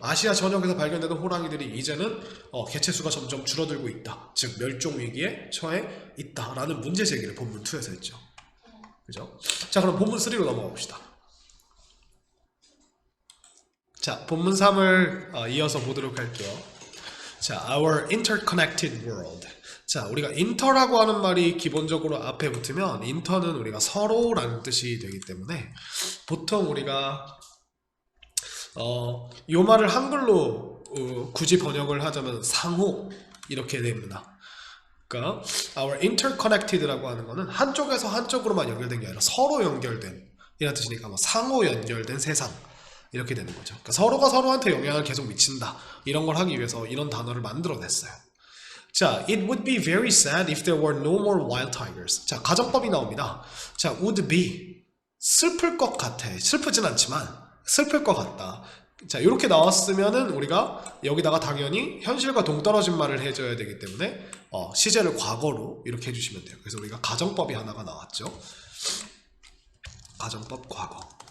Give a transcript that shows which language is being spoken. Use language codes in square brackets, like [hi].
[ko] 아시아 전역에서 발견되던 호랑이들이 이제는 개체수가 점점 줄어들고 있다. 즉 멸종위기에 처해 있다라는 문제 제기를 본문 2에서 했죠. 그죠? 자, 그럼 본문 3로 넘어가 봅시다. 자, 본문 3을 이어서 보도록 할게요. [en] 자, our interconnected world. [ko] 자, 우리가 inter라고 하는 말이 기본적으로 앞에 붙으면, inter는 우리가 서로라는 뜻이 되기 때문에 보통 우리가 요 말을 한글로 굳이 번역을 하자면 상호, 이렇게 됩니다. 그러니까 [en] our interconnected [ko] 라고 하는 거는 한쪽에서 한쪽으로만 연결된 게 아니라 서로 연결된, 이런 뜻이니까 뭐 상호 연결된 세상, 이렇게 되는 거죠. 그러니까 서로가 서로한테 영향을 계속 미친다, 이런 걸 하기 위해서 이런 단어를 만들어냈어요. [en] 자, it would be very sad if there were no more wild tigers. [ko] 자, 가정법이 나옵니다. 자, [en] would be, [ko] 슬플 것 같아, 슬프진 않지만 슬플 것 같다. 자, 이렇게 나왔으면은 우리가 여기다가 당연히 현실과 동떨어진 말을 해줘야 되기 때문에 시제를 과거로 이렇게 해주시면 돼요. 그래서 우리가 가정법이 하나가 나왔죠. 가정법 과거.